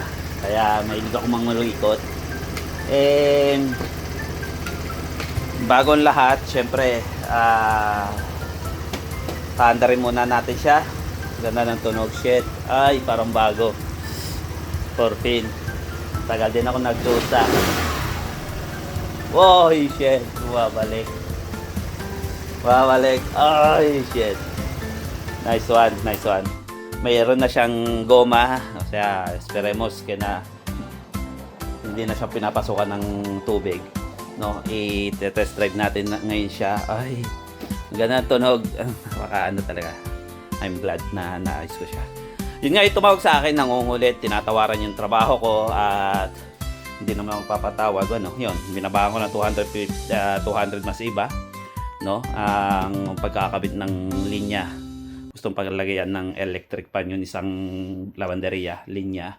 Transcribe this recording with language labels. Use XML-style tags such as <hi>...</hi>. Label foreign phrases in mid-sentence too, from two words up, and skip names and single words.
<tl>Kaya mahilig ako mangulong-ikot. Bagong lahat, syempre, paandarin muna natin siya. Ganda ng tunog, shit. Ay, parang bago. 14. Tagal din ako nagdusa. Wow, shit. Babalik. Ay,</tl> <en>shit. Nice one, nice one.</en> <tl>Mayroon na siyang goma.</tl> <es>O sea, esperemos que</es> <tl>na hindi na siya pinapasukan ng tubig. No, i-test drive natin ngayon siya. Ay, ganda tunog. Ano talaga.</tl> <en>I'm glad</en> <tl>na naayos ko siya. Yun nga, tumawag sa akin, nangungulit, tinatawaran yung trabaho ko at hindi naman magpapatawag. Ano, yun, binabahan ko ng 200 mas iba. No, ang pagkakabit ng linya. Gustong paglagayan ng electric pan yun, isang lavanderia, linya.</tl>